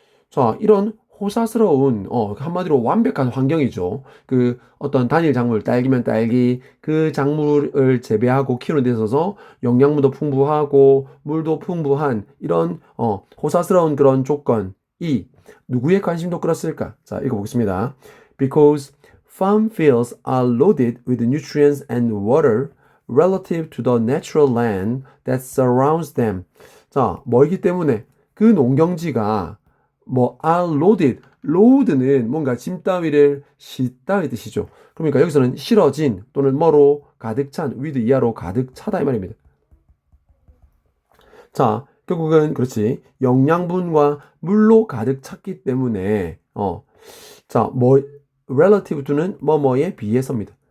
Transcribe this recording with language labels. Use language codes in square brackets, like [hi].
[ko] 자, 이런 호사스러운 한마디로 완벽한 환경이죠. 그 어떤 단일 작물, 딸기면 딸기, 그 작물을 재배하고 키우는 데 있어서 영양분도 풍부하고 물도 풍부한 이런 호사스러운 그런 조건이 누구의 관심도 끌었을까? 자, 읽어보겠습니다. [en] Because farm fields are loaded with nutrients and water relative to the natural land that surrounds them. [ko] 자, 뭐이기 때문에 그 농경지가 뭐 [en] are loaded, [ko] load는 뭔가 짐 따위를 싣다의 뜻이죠. 그러니까 여기서는 실어진 또는 뭐로 가득 찬, with 이하로 가득 차다 이 말입니다. 자, 결국은 그렇지 영양분과 물로 가득 찼기 때문에 자, 뭐 [en] relative to [ko] 는 뭐뭐에 비해서입니다.